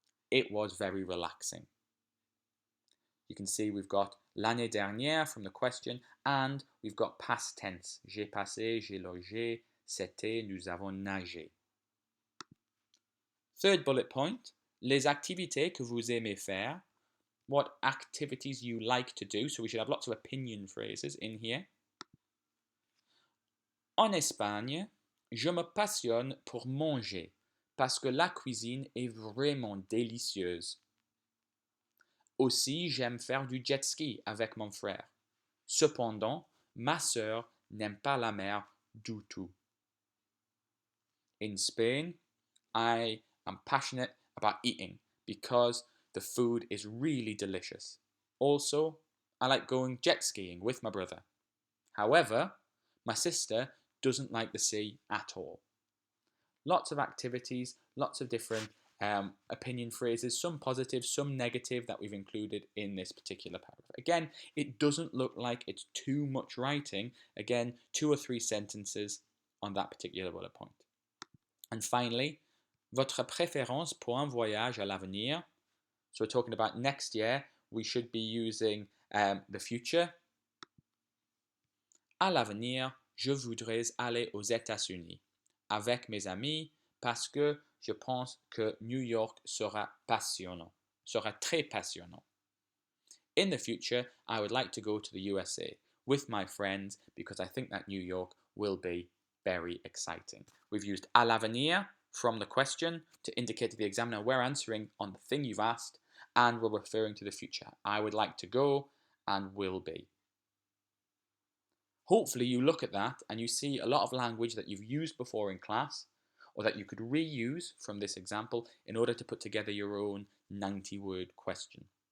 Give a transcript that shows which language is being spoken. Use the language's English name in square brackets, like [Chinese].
[English] It was very relaxing. You can see we've got [French] l'année dernière [English] from the question, and we've got past tense. [French] J'ai passé, j'ai logé, c'était, nous avons nagé. [English] Third bullet point, [French] les activités que vous aimez faire. [English] What activities you like to do. So we should have lots of opinion phrases in here. [French] En Espagne, Je me passionne pour manger parce que la cuisine est vraiment délicieuse. Aussi, j'aime faire du jet ski avec mon frère. Cependant, ma sœur n'aime pas la mer du tout. [English] In Spain, I am passionate about eating because the food is really delicious. Also, I like going jet skiing with my brother. However, my sister doesn't like the sea at all. Lots of activities, lots of different opinion phrases, some positive, some negative that we've included in this particular paragraph. Again, it doesn't look like it's too much writing. Again, 2 or 3 sentences on that particular bullet point. And finally, [French] votre préférence pour un voyage à l'avenir. [English] So we're talking about next year. We should be using the future. [French] À l'avenir, je voudrais aller aux États-Unis avec mes amis parce que je pense que New York sera passionnant, sera très passionnant. [English] In the future, I would like to go to the USA with my friends because I think that New York will be very exciting. We've used [French] à l'avenir [English] from the question to indicate to the examiner we're answering on the thing you've asked, and we're referring to the future. I would like to go and will be. Hopefully you look at that and you see a lot of language that you've used before in class or that you could reuse from this example in order to put together your own 90-word question.